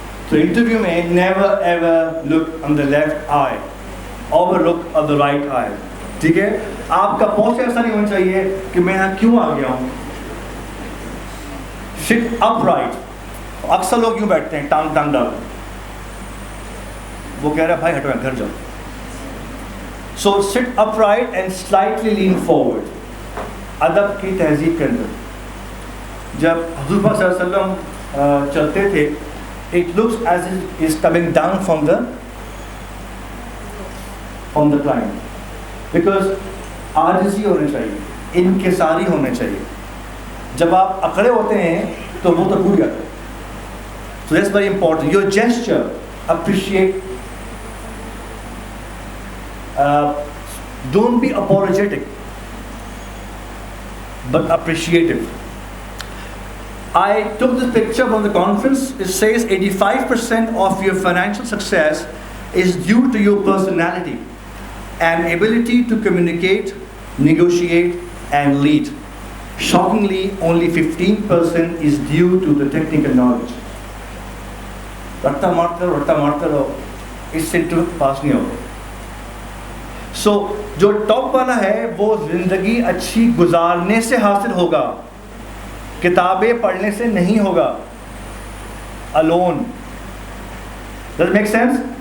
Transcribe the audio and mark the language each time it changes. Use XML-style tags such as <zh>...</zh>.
<en>So interview</en> <ur>میں</ur> <en>never ever look on the left eye, over look on the right eye.</en> <ur>ٹھیک ہے, آپ کا پوسچر ایسا نہیں ہونا چاہیے کہ میں یہاں کیوں آ گیا ہوں.</ur> <en>sit upright.</en> <ur>اکثر لوگ یوں بیٹھتے ہیں ٹانگ ڈال, وہ کہہ رہا ہے بھائی ہٹو گھر جاؤ.</ur> <en>So sit upright and slightly lean forward.</en> <ur>ادب کی تہذیب کے اندر جب حضور صلی اللہ علیہ وسلم چلتے تھے,</ur> <en>it looks as if is coming down from the climb,</en> <ur>because عاجزی ہونی چاہیے, انکساری ہونا چاہیے. جب آپ اکڑے ہوتے ہیں تو وہ تو ٹوٹ جاتا ہے.</ur> <en>So that's very important. Your gesture, appreciate. Don't be apologetic, but appreciative. I took this picture from the conference. It says 85% of your financial success is due to your personality and ability to communicate, negotiate, and lead. Shockingly, only 15% is due to the technical knowledge.</en> <ur>رٹا مارتے رہو, اس سے پاس نہیں ہوگا. سو جو top والا ہے وہ زندگی اچھی گزارنے سے حاصل ہوگا, کتابیں پڑھنے سے نہیں ہوگا.</ur> <en>alone. Does it make sense?</en>